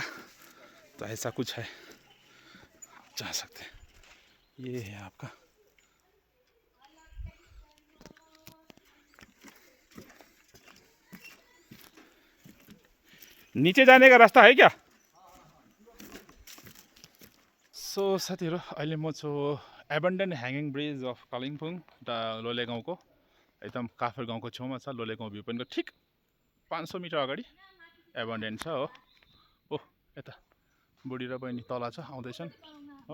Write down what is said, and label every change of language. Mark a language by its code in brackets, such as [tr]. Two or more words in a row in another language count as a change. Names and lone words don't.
[hi] तो ऐसा कुछ है, जा सकते हैं. ये है आपका नीचे जाने का रास्ता है क्या? [ne] सो साथीहरू अहिले म छु [en] abandon hanging bridge of Kalimpong [ne] लोलेगाउँको एकदम काफर गाउँको छेउमा छ. लोलेगाउँ भ्यू पोइन्टको ठिक 500 मिटर अगाडि एबन्डेन्ट छ हो. ओ यता बुढी र बहिनी तल छ, आउँदैछन् हो.